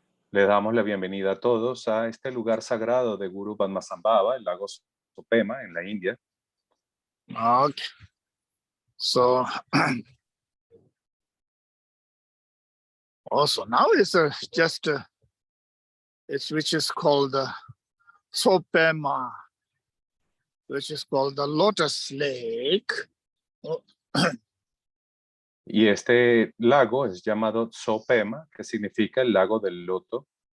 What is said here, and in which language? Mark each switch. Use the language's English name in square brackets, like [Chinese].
[Spanish] Les damos la bienvenida a todos a este lugar sagrado de Guru Padmasambhava, el lago Tso Pema, en la India. [English] Okay. So, also now it's it's which is called Tso Pema, which is called the Lotus Lake. [Spanish] Y este lago es llamado Tso Pema, que significa el lago del loto.